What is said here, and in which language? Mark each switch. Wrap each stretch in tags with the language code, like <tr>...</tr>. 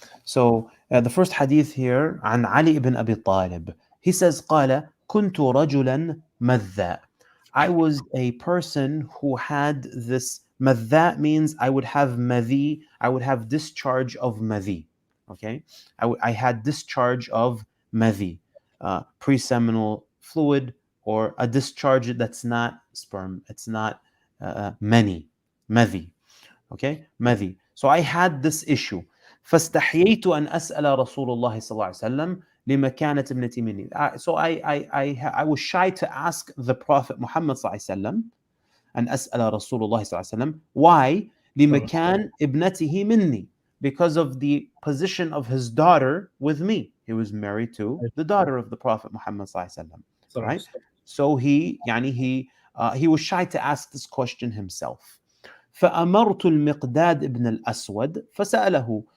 <en>So the first hadith here</en> <ar>عن علي</ar> <en>ibn Abi Talib. He says</en> <ar>قال كنت رجلا مذاء.</ar> <en>I was a person who had this. Madha means I would have madhi, I would have discharge of madhi. Okay, I had discharge of madhi, pre-seminal fluid, or a discharge that's not sperm, it's not madhi. Okay, madhi. So I had this issue.</en> <ar>فاستحييت أن أسأل رسول الله صلى الله عليه وسلم لمكانة ابنتي مني.</ar> <en>So I was shy to ask the Prophet Muhammad صلى الله عليه وسلم</en> <ar>أن أسأل رسول الله</ar> <en>صلى الله عليه وسلم. Why?</en> <ar>لمكان ابنته مني.</ar> <en>Because of the position of his daughter with me. He was married to the daughter of the Prophet Muhammad صلى الله عليه وسلم. Right? So he was shy to ask this question himself.</en> <ar>فأمرت المقداد ابن الأسود فسأله.</ar>